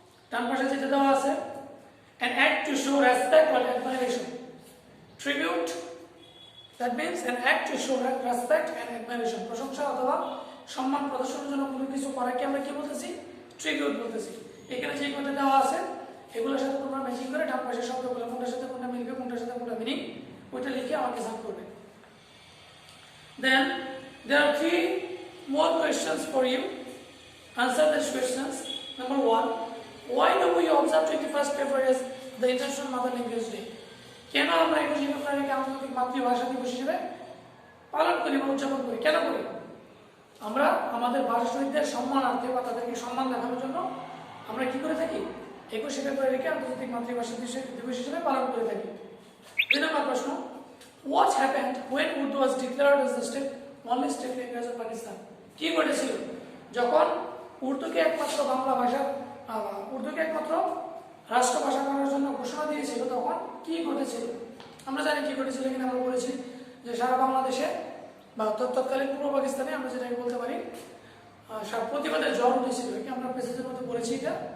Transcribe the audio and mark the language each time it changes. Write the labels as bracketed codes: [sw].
[bn] ডান পাশে যেটা দেওয়া আছে [en] an act to show respect or admiration. Tribute, that means an act to show respect and admiration. [bn] প্রশংসা অথবা সম্মান প্রদর্শনের জন্য কোনো কিছু করাকে আমরা কি বলতেছি? ট্রিবিউট বলতেছি। এখানে যে কয়টা দেওয়া আছে এগুলোর সাথে তোমরা ম্যাচিং করে ডান পাশের শব্দগুলো কোনটার সাথে কোনটা মিলবে, কোনটার সাথে কোনটা মিনিং, ওইটা লিখে আমাকে সাম করবে। [en] Then there are 3 more questions for you. Answer these questions. Number 1, why do we observe 21st February as the International Mother Language Day? [bn] কেন আমরা 21 ফেব্রুয়ারিকে আন্তর্জাতিক মাতৃভাষা দিবস হিসেবে পালন করি বা উদযাপন করি? কেন করি? আমরা আমাদের ভাষা শহীদদের সম্মানার্থে বা তাদেরকে সম্মান দেখানোর জন্য আমরা কি করে থাকি? 21 ফেব্রুয়ারিকে আন্তর্জাতিক মাতৃভাষা দিবস হিসেবে পালন করে থাকি। 2 নম্বর প্রশ্ন, [en] what happened when Urdu was declared as the only state language of Pakistan? [bn] কি ঘটেছিল যখন উর্দুকে একমাত্র বাংলা ভাষা, উর্দুকে একমাত্র রাষ্ট্রভাষা করার জন্য ঘোষণা দিয়েছিল? তখন কি ঘটেছিল? আমরা জানি কি ঘটেছিল, কিনা আমরা বলেছি যে সারা বাংলাদেশে বা তৎকালীন পূর্ব পাকিস্তানে আমরা যেটাকে বলতে পারি প্রতিবাদের জ্বর উঠেছিল, কি আমরা প্রেসিডেন্টের মধ্যে বলেছি এটা।